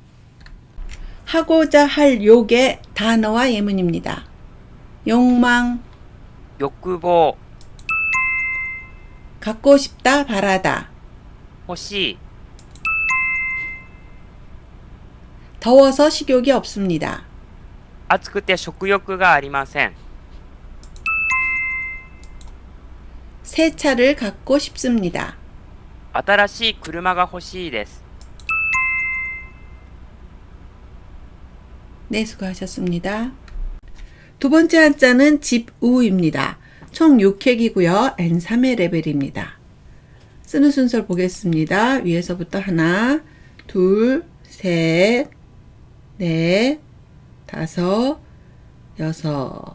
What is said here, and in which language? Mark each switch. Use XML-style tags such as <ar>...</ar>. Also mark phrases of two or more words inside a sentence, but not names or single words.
<ko>하고자 할 욕의 단어와 예문입니다. 욕망,</ko> <ja>欲望</ja> <ko>갖고 싶다, 바라다.</ko> <ja>欲しい</ja> <ko>더워서 식욕이 없습니다.</ko> <ja>暑くて食欲がありません</ja> <ko>새 차를 갖고 싶습니다.</ko> <ja>新しい車が欲しいです</ja> <ko>네, 수고하셨습니다. 두 번째 한자는 집우입니다. 총 6획이고요. N3의 레벨입니다. 쓰는 순서를 보겠습니다. 위에서부터 하나, 둘, 셋, 넷, 다섯, 여섯.</ko>